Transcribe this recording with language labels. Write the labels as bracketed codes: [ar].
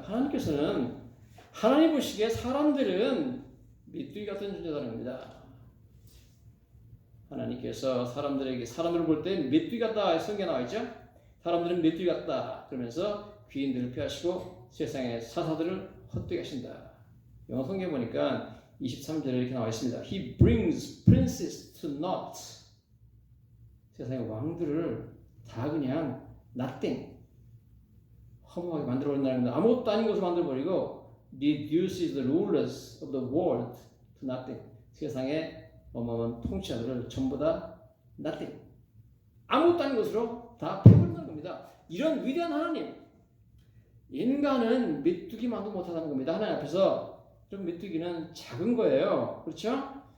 [ko] 하나님께서는 하나님 보시기에 사람들은 메뚜기 같은 존재라는 겁니다. 하나님께서 사람들을 볼 때 메뚜기 같다 성경에 나와 있죠. 사람들은 메뚜기 같다 그러면서 귀인들을 폐하시고 세상의 사사들을 헛되게 하신다. 영어 성경에 보니까 23절에 이렇게 나와 있습니다. [en] He brings princes to naught. [ko] 세상의 왕들을 다 그냥 nothing, 허무하게 만들어버린다는 겁니다. 아무것도 아닌 것을 만들어버리고 [en] reduces the rulers of the world to nothing. [ko] 세상의 어마어마한 통치자들을 전부 다 nothing, 아무것도 아닌 것으로 다 패버린다는 겁니다. 이런 위대한 하나님, 인간은 메뚜기만도 못하다는 겁니다. 하나님 앞에서 좀 메뚜기는 작은 거예요. 그렇죠?